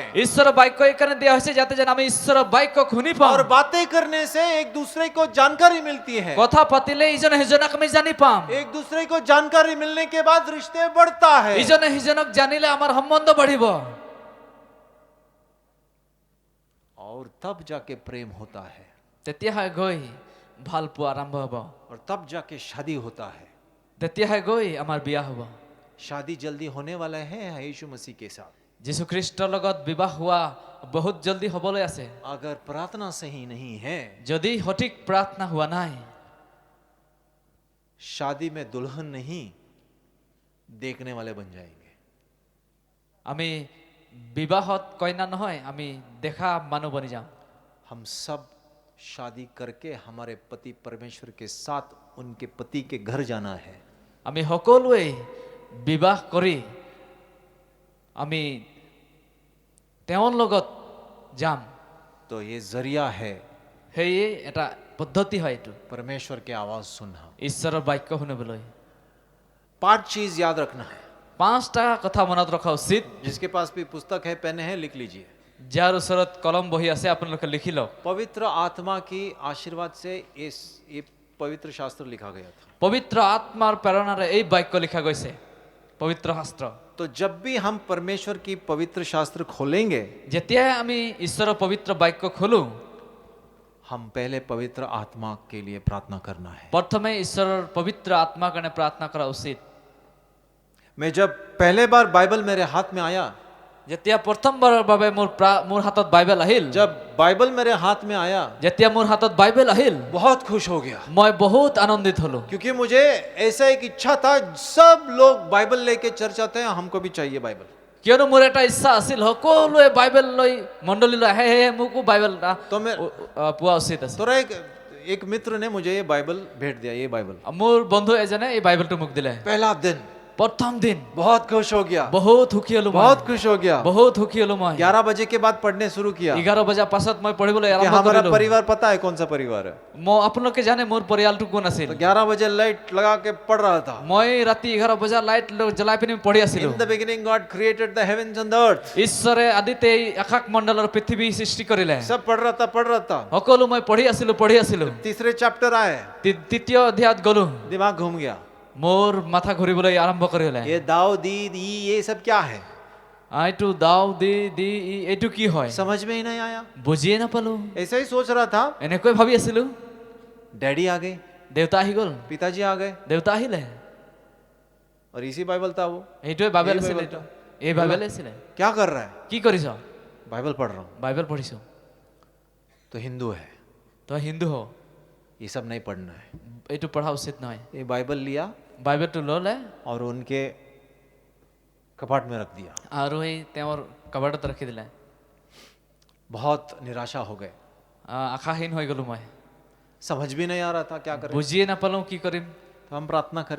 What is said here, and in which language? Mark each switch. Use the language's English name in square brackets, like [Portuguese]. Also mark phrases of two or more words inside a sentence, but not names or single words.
[Assamese] ঈশ্বৰৰ বাক্য [Bangla] এখানে দেওয়া হয়েছে [Assamese] যাতে যেন আমি ঈশ্বৰৰ বাক্য শুনি পাওঁ [Hindi] और बातें करने से एक दूसरे को जानकारी मिलती है। [Assamese] কথা পাতিলে ইজনে সিজনক আমি জানি পাম [Hindi] एक दूसरे को जानकारी मिलने के बाद रिश्ते बढ़ता है। [Assamese] ইজনে সিজনক জানিলে আমাৰ সম্বন্ধ বাঢ়িব [Hindi] और तब जाके प्रेम होता है [Assamese] তেতিয়াহে গৈ ভাল পোৱা আৰম্ভ হ'ব [Hindi] और तब जाके शादी होता है। [Assamese] তেতিয়াহে গৈ আমাৰ বিয়া হ'ব [Hindi] शादी जल्दी होने वाला है यीशु मसीह के साथ। [Assamese] যীশু খ্ৰীষ্টৰ লগত বিবাহ হোৱা বহুত জলদি হ'বলৈ আছে [Hindi] अगर प्रार्थना सही नहीं है, [Assamese] যদি সঠিক প্ৰাৰ্থনা হোৱা নাই [Hindi] शादी में दुल्हन नहीं देखने वाले बन जाएंगे। [Assamese] আমি বিবাহত কইনা নহয় আমি দেখা মানুহ বনি যাম [Hindi] हम सब शादी करके हमारे पति परमेश्वर के साथ उनके पति के घर जाना है। [Assamese] আমি সকলোৱে বিবাহ কৰি আমি তেওঁৰ লগত যাম [Hindi] तो ये जरिया है [Assamese] সেয়ে এটা পদ্ধতি হয় এইটো [Hindi] परमेश्वर की आवाज सुनना। [Assamese] ঈশ্বৰৰ বাক্য শুনিবলৈ [Hindi] 5 चीज याद रखना है। [Assamese] 5টা কথা মনত ৰখা উচিত [Hindi] जिसके पास भी पुस्तक है, पेन है, लिख लीजिए। [Assamese] যাৰ ওচৰত কলম বহি আছে আপোনালোকে লিখি লওক [Hindi] पवित्र आत्मा की आशीर्वाद से ये पवित्र शास्त्र लिखा गया था। [Assamese] পবিত্ৰ আত্মাৰ প্ৰেৰণাৰে এই বাক্য লিখা গৈছে পবিত্ৰ শাস্ত্ৰ [Hindi] तो जब भी हम परमेश्वर की पवित्र शास्त्र खोलेंगे, [Assamese] যেতিয়াই আমি ঈশ্বৰৰ পবিত্ৰ বাক্য খোলো [Hindi] हम पहले पवित्र आत्मा के लिए प्रार्थना करना है। [Assamese] প্ৰথমে ঈশ্বৰৰ পবিত্ৰ আত্মাৰ কাৰণে প্ৰাৰ্থনা কৰা উচিত [Hindi] मैं जब पहले बार बाइबल मेरे हाथ में आया, [Assamese] যেতিয়া প্ৰথমবাৰৰ বাবে মোৰ হাতত বাইবেল আহিল [Hindi] जब बाइबल मेरे हाथ में आया, [Assamese] যেতিয়া মোৰ হাতত বাইবেল আহিল [Hindi] बहुत खुश हो गया, [Assamese] মই বহুত আনন্দিত হলো [Hindi] क्योंकि मुझे ऐसा एक इच्छा था, सब लोग बाइबल लेके चर्च आते हैं, हमको भी चाहिए बाइबल। [Assamese] কিয়নো মোৰ এটা ইচ্ছা আছিল সকলোৱে বাইবেল লৈ মণ্ডলীলৈ আহে হে মোকো বাইবেল [Hindi] तो मैं [Assamese] পোৱা উচিত আছে [Hindi] थोड़ा एक मित्र ने मुझे ये बाइबल भेंट दिया, ये बाइबल। [Assamese] মোৰ বন্ধু এজনে এই বাইবেলটো মোক দিলে [Hindi] पहला दिन [Assamese] প্ৰথম দিন [Hindi] बहुत खुश हो गया, [Assamese] বহুত সুখী হলো মই [Hindi] बहुत खुश हो गया। [Assamese] বহুত সুখী হলো মই [Hindi] 11 बजे के बाद पढ़ने शुरू किया [Assamese] 11 বজাৰ পাছত মই পঢ়িবলৈ [Hindi] कि [Assamese] আৰম্ভ [Hindi] हमारा [Assamese] কৰিলো [Hindi] परिवार पता है कौन सा परिवार है। [Assamese] মই আপোনালোকে জানে মোৰ পৰিয়ালটো কোন আছিল [Hindi] तो 11 बजे लाइट लगा के पढ़ रहा था। [Assamese] মই ৰাতি 11 বজাৰ লাইট জ্বলাই পিনি পঢ়ি আছিলো [English] In the beginning God created the heavens and the earth। [Assamese] ঈশ্বৰে আদিতে এই আকাশ মণ্ডলৰ পৃথিৱী সৃষ্টি কৰিলে [Hindi] सब पढ़ रहा था। [Assamese] সকলো মই পঢ়ি আছিলো [Hindi] तीसरे चैप्टर आए, [Assamese] তৃতীয় অধ্যায়ত গলো [Hindi] दिमाग घूम गया। [Assamese] মোৰ মাথা ঘূৰিবলৈ আৰম্ভ কৰিলে [Hindi] ये दाऊ दी ये सब क्या है, [Assamese] এইটো দাও দি দি এইটো কি হয় [Hindi] समझ में ही नहीं आया। [Assamese] বুজিয়ে নাপালো [Hindi] ऐसा ही सोच रहा था। [Assamese] এনেকৈ ভাবি আছিলো [Hindi] डैडी आ गए, [Assamese] দেউতা আহি গল [Hindi] पिताजी आ गए, [Assamese] দেউতা আহিলে [Hindi] और इसी बाइबल था वो। [Assamese] এইটোৱে বাইবেল এই আছিল বাইবেল এইটো এই বাইবেল আছিল [Hindi] क्या कर रहा है? [Assamese] কি কৰিছ [Hindi] बाइबल पढ़ रहा हूँ। [Assamese] বাইবেল পঢ়িছ [Hindi] तो हिंदू है, [Assamese] তই হিন্দু হ [Hindi] ये सब नहीं पढ़ना है। [Assamese] এইটো পঢ়া উচিত নহয় [Hindi] ये बाइबल लिया [Assamese] বাইবেলটো ল'লে [Hindi] और उनके कपाट में रख दिया। [Assamese] আৰু এই তেওঁৰ কাবাৰ্ডত ৰাখি দিলে [Hindi] बहुत निराशा हो गए, [Assamese] আশাহীন হৈ গলো মই [Hindi] समझ भी नहीं आ रहा था क्या करें। [Assamese] বুজিয়ে নাপালো কি কৰিম [Hindi] तो हम प्रार्थना करें।